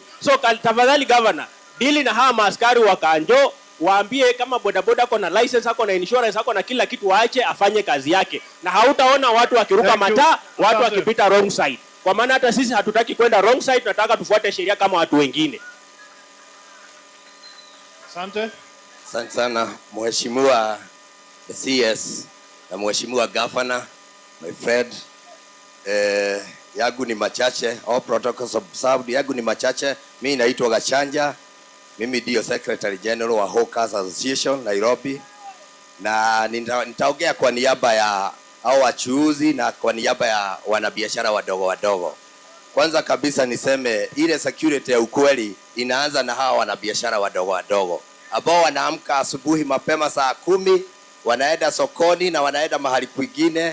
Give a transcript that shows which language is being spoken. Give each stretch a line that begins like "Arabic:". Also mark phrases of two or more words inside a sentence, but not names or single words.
Swahili: So tafadhali governor, dili na hawa maaskari wa Kanjo, waambie kama bodaboda ako na license, ako na insurance, ako na kila kitu, waache afanye kazi yake. Na hautaona watu wakiruka mataa, watu wakipita
English: wrong side.
Swahili: Kwa maana hata sisi hatutaki kwenda
English: wrong side,
Swahili: tunataka tufuate sheria kama watu wengine. Asante sana Mheshimiwa CS na Mheshimiwa Governor,
English: my friend.
Swahili: Yangu ni machache,
English: all protocols observed.
Swahili: Yangu ni machache. Mimi naitwa Gachanja. Mimi ndio
English: Secretary General
Swahili: wa Hawkers Association Nairobi. Na nitaongea kwa niaba ya hao wachuuzi na kwa niaba ya wanabiashara wadogo wadogo. Kwanza kabisa niseme ile security ya ukweli inaanza na hawa wanabiashara wadogo wadogo ambao wanaamka asubuhi mapema saa 10, wanaenda sokoni na wanaenda mahali kwingine.